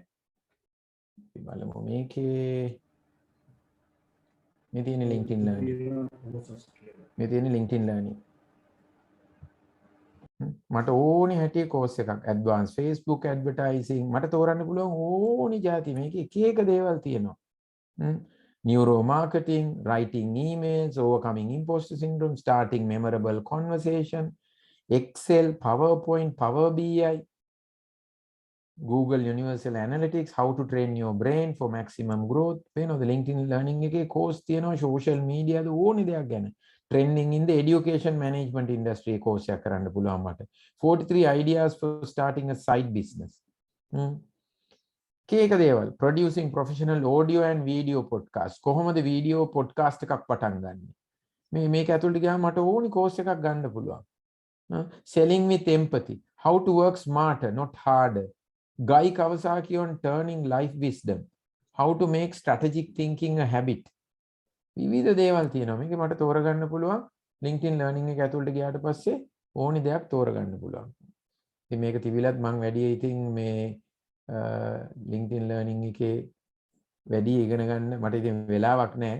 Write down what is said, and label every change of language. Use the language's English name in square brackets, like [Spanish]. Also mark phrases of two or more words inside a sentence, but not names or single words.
[Sinhala] අපි බලමු මේකේ මේ තියෙන LinkedIn learning. මේ තියෙන LinkedIn learning. මට ඕනි හැටියේ course එකක් [English] advanced Facebook advertising [Sinhala] මට තෝරන්න පුළුවන් ඕනි જાති මේකේ එක එක දේවල් තියෙනවා. [English] Neuro marketing, writing emails, overcoming imposter syndrome, starting memorable conversation, Excel, PowerPoint, Power BI, Google Universal Analytics, how to train your brain for maximum growth. [Sinhala] වෙනවද LinkedIn learning එකේ course තියෙනවා [English] social media [Sinhala] ද ඕනි දෙයක් ගැන. [English] Trending in the education management industry course [Sinhala] එකක් කරන්න පුළුවන් මට. [English] 43 ideas for starting a side business. [Sinhala] කේක දේවල් [English] producing professional audio and video podcast. [Sinhala] කොහොමද වීඩියෝ podcast එකක් පටන් ගන්නෙ? මේක ඇතුළට ගියාම මට ඕනි course එකක් ගන්න පුළුවන්. [English] Selling with empathy. How to work smarter, not harder. Guy Kawasaki on turning life wisdom. How to make strategic thinking a habit. [Sinhala] විවිධ දේවල් තියෙනවා. මේක මට තෝරගන්න පුළුවන්. LinkedIn learning එක ඇතුළට ගියාට පස්සේ ඕනි දෙයක් තෝරගන්න පුළුවන්. ඉතින් මේක තිබිලත් මම වැඩි ඉතින් මේ LinkedIn learning එකේ වැඩි ඉගෙන ගන්න මට ඉතින් වෙලාවක් නැහැ.